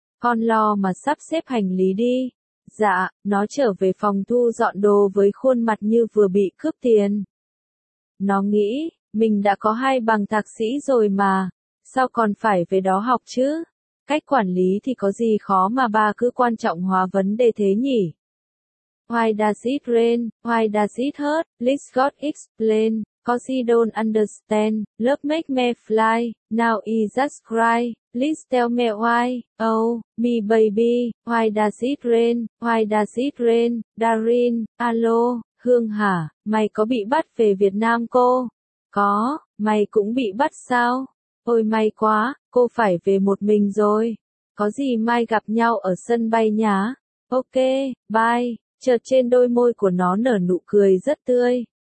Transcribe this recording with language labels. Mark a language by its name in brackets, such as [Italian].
[Vietnamese] Con lo mà sắp xếp hành lý đi. Dạ, nó trở về phòng thu dọn đồ với khuôn mặt như vừa bị cướp tiền. Nó nghĩ, mình đã có 2 bằng thạc sĩ rồi mà, sao còn phải về đó học chứ? Cách quản lý thì có gì khó mà ba cứ quan trọng hóa vấn đề thế nhỉ? [English] Why does it rain? Why does it hurt? Please God explain, cause he don't understand. Love make me fly, now he just cry. Please tell me why, oh, me baby, why does it rain? Why does it rain? Darin, alo. [Vietnamese] Hương hả, mày có bị bắt về Việt Nam cô? Có, mày cũng bị bắt sao? Ôi may quá, cô phải về một mình rồi. Có gì mai gặp nhau ở sân bay nhá? [English] Ok, bye. [Vietnamese] Chợt trên đôi môi của nó nở nụ cười rất tươi.